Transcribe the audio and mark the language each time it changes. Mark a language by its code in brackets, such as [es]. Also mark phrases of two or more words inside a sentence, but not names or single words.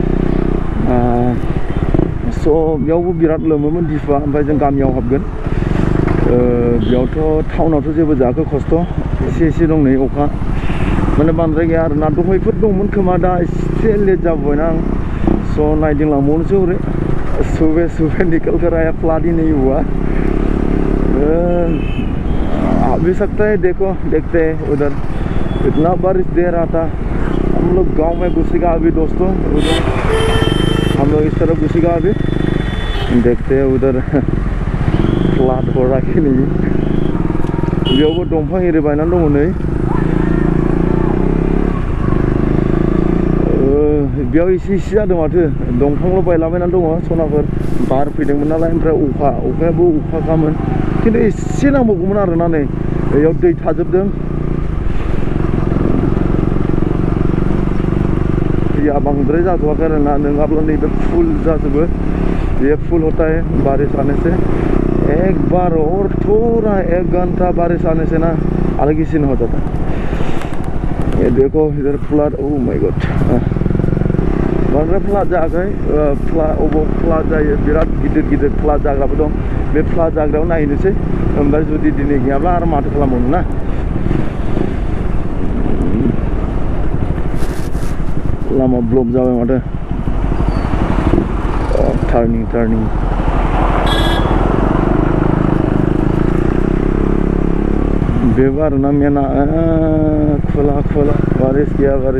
[brx] स' बेयावबो बिराद लोमोमोन दिफुआ ओमफ्राय जों गामियाव हाबगोन बेयावथ' टाउनावथ' जेबो जायाखै खस्थ' एसे एसे दं नै अखा माने बांद्राय गैया आरोना दहायफोर दंमोन खोमा दा एसे लेट जाबोबायना आं स' नायदिंलांबावनोसै हरै [hi] सुबह सुबह निकल कर आया फ्लड ही नहीं हुआ आ भी सकता है देखो देखते हैं उधर इतना बारिश दे रहा था हम लोग गांव में घुसेगा अभी दोस्तों उधर हम लोग इस तरफ घुसेगा अभी देखते हैं उधर फ्लड हो रहा कि नहीं [brx] बेयावबो दंफां एरि बायनानै दङ नै बेयाव एसे एसे जादों माथो दंफांल' बायलाबायनानै दङ सनाफोर बार फैदोंमोन नालाय ओमफ्राय अखायाबो अखाखामोन खिन्थु एसे नांबावगौमोन आरोना नै बेयाव दै थाजोबदों दैया बांद्राय जाथ'वाखै आरोना नङाब्ला नैबे फुल जाजोबो [hi] ये फुल होता है बारिश आने से एक बार और थोड़ा 1 घंटा बारिश आने से ना अलग ही सीन हो जाता है ये देखो इधर फ्लड [en] Oh my god [brx] बांद्राय फ्लड जायाखै फ्लड जायो बिराद गिदिर गिदिर फ्लड जाग्राबो दं बे फ्लड जाग्रायाव नायनोसै ओमफ्राय जुदि दिनै गैयाब्ला आरो माथो खालामबावनो ना लामा ब्लक जाबाय माथो टार्निं बेबो आरोना मेना खोला बारिश गैया